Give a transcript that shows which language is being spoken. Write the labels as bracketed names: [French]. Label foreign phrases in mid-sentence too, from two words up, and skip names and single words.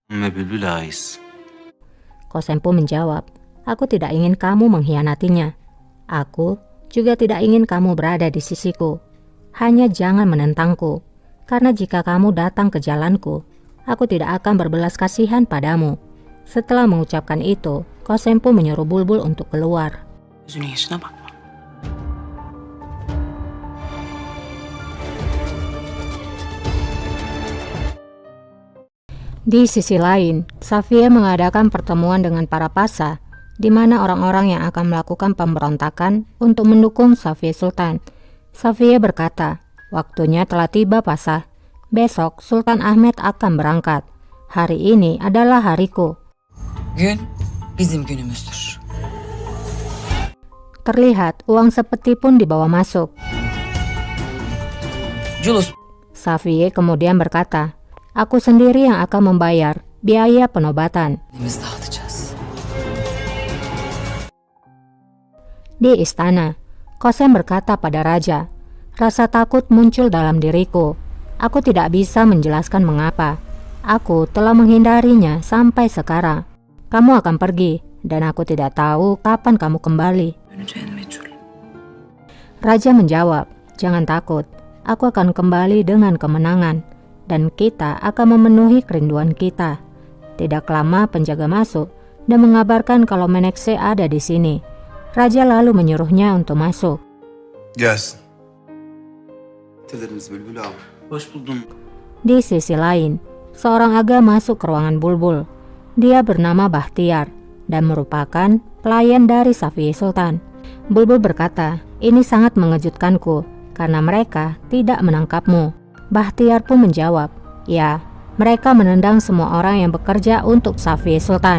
[Turkish] Ve bülbül ais. [Indonesian] Kosempu menjawab, aku tidak ingin kamu mengkhianatinya. Aku juga tidak ingin kamu berada di sisiku. Hanya jangan menentangku, karena jika kamu datang ke jalanku, aku tidak akan berbelas kasihan padamu. Setelah mengucapkan itu, Kosempu menyuruh Bulbul untuk keluar. [Turkish] Yüzünün yaşına bak. [Indonesian] Di sisi lain, Safie mengadakan pertemuan dengan para pasa, di mana orang-orang yang akan melakukan pemberontakan untuk mendukung Safie Sultan. Safie berkata, waktunya telah tiba pasa. Besok Sultan Ahmed akan berangkat. Hari ini adalah hariku. [Turkish] Gün bizim günümüzdür. [Indonesian] Terlihat uang sepeti pun dibawa masuk. Julius, Safie kemudian berkata, aku sendiri yang akan membayar biaya penobatan. [Turkish] biz dağıtacağız. [Indonesian] Di istana, Kosem berkata pada raja, rasa takut muncul dalam diriku. Aku tidak bisa menjelaskan mengapa. Aku telah menghindarinya sampai sekarang. Kamu akan pergi, dan aku tidak tahu kapan kamu kembali. [Turkish] Döneceğin meçhul. [Indonesian] Raja menjawab, jangan takut. Aku akan kembali dengan kemenangan, dan kita akan memenuhi kerinduan kita. Tidak lama penjaga masuk dan mengabarkan kalau Menekse ada di sini. Raja lalu menyuruhnya untuk masuk. [Turkish] Gelsin. Dilediniz Bülbül abi. Hoş buldum. [Indonesian] Di sisi lain, seorang aga masuk ke ruangan Bulbul. Dia bernama Bahtiar dan merupakan pelayan dari Safie Sultan. Bulbul berkata, ini sangat mengejutkanku karena mereka tidak menangkapmu. Bahtiar pun menjawab, ya, mereka menendang semua orang yang bekerja untuk Safie Sultan.